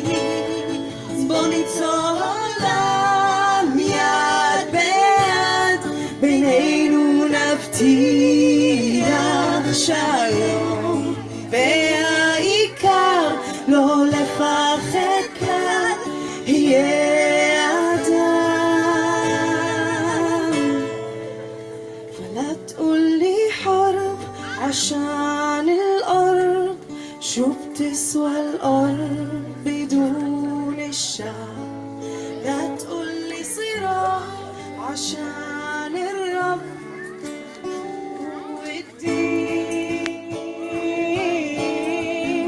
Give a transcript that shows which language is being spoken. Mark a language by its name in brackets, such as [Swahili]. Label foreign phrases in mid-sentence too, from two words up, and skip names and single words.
[Hebrew] אז בוא ניצור עולם יד ביד, בינינו נבטיח שלום, והעיקר לא לפחד כלל, יהיה אדם. [Arabic] ولا تقولي حرب عشان الأرض، شو بتسوى الأرض بدون الشعب؟ لا تقولي صراع عشان الرب والدين.